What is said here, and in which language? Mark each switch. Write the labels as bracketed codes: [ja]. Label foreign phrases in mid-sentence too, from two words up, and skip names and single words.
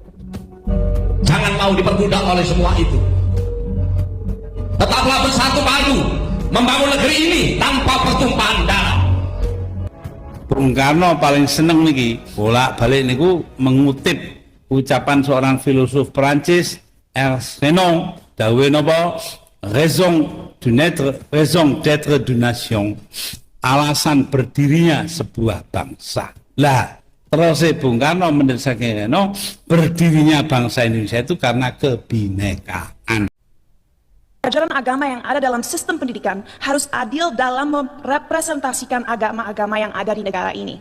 [id] Jangan mau diperbudak oleh semua itu. Tetaplah bersatu padu membangun negeri ini tanpa pertumpahan darah. Bung Karno paling [jv] seneng niki [id] bolak-balik niku mengutip ucapan seorang filosof Perancis, [jv] Ernst Renan, dawuhe napa? [fr] Raison d'être d'une nation. [id] Alasan berdirinya sebuah bangsa. Lah, terus Bung Karno mendesakan Reno, berdirinya bangsa Indonesia itu karena kebinekaan. Ajaran agama yang ada dalam sistem pendidikan harus adil dalam merepresentasikan agama-agama yang ada di negara ini.